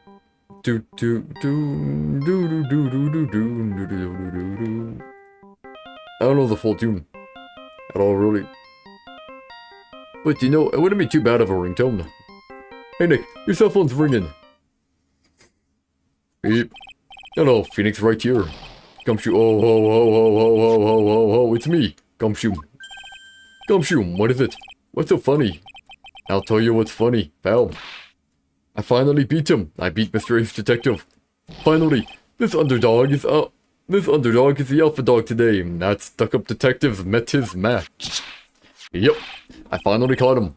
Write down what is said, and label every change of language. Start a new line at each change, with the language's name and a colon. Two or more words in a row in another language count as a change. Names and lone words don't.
English: I don't know the full tune at all, really. But you know, it wouldn't be too bad of a ringtone. Hey Nick, your cell phone's ringing. Beep. Hello, Phoenix right here. Gumshoe, oh, ho, ho, ho, ho, ho, ho, ho, ho, it's me, Gumshoe. Gumshoe, what is it? What's so funny? I'll tell you what's funny, pal. I finally beat him. I beat Mr. Ace Detective. Finally, this underdog is the alpha dog today. That stuck-up detective met his match. Yep, I finally caught him.